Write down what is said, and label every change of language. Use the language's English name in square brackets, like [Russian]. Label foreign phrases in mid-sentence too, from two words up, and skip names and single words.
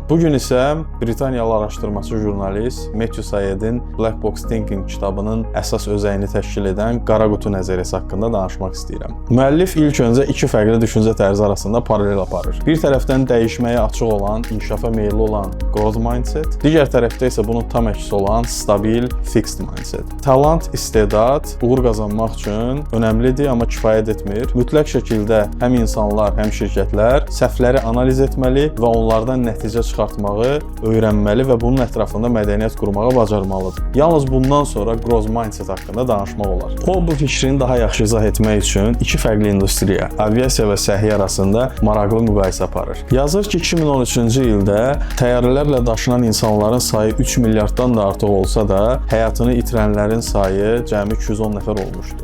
[Azerbaijani] Bugün isə Britaniyalı araşdırmacı jurnalist Matthew Syed'in Black Box Thinking kitabının əsas özəyini təşkil edən qara qutu nəzəriyyəsi haqqında danışmaq istəyirəm. Müəllif ilk öncə iki fərqli düşüncə tərzi arasında paralel aparır. Bir tərəfdən dəyişməyə açıq olan, inkişafa meyilli olan [English] growth mindset, [Azerbaijani] digər tərəfdə isə bunun tam əksi olan stabil [English] fixed mindset. [Azerbaijani] Talant, istedad uğur qazanmaq üçün önəmlidir, amma kifayət etmir. Mütləq şəkildə həm insanlar, həm şirkətlər səhvləri analiz etməli və onlardan nəticə çıxartmağı öyrənməli və bunun ətrafında mədəniyyət qurmağı bacarmalıdır. Yalnız bundan sonra [English] growth mindset [Azerbaijani] haqqında danışmaq olar. O, bu fikrini daha yaxşı izah etmək üçün iki fərqli industriya, aviasiya və səhiyyə arasında maraqlı müqayisə aparır. Yazır ki, 2013-cü ildə təyyarələrlə daşınan insanların sayı 3 milyarddan da artıq olsa da, həyatını itirənlərin sayı cəmi 210 nəfər olmuşdur.